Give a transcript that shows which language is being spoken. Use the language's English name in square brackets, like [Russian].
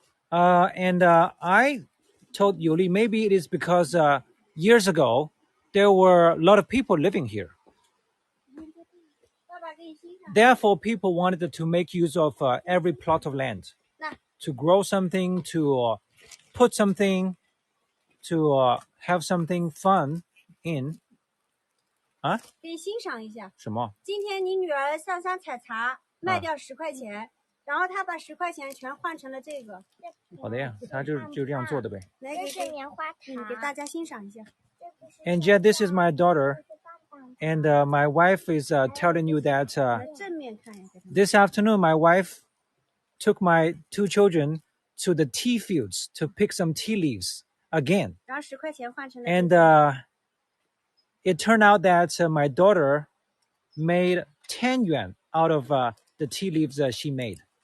[English] And I told Yuli maybe it is because years ago there were a lot of people living here. Therefore, people wanted to make use of every plot of land to grow something, to put something, to have something fun in. [Chinese] 啊？可以欣赏一下。什么？今天你女儿上山采茶，卖掉10块钱，然后她把10块钱全换成了这个。好的呀，他就这样做的呗。来，这是棉花糖，给大家欣赏一下。 [English] And yet, this is my daughter, and my wife is telling you that this afternoon my wife took my 2 children to the tea fields to pick some tea leaves again. [Chinese] 然后10块钱换成了。 [English] And it turned out that my daughter made 10 yuan out of the tea leaves she made.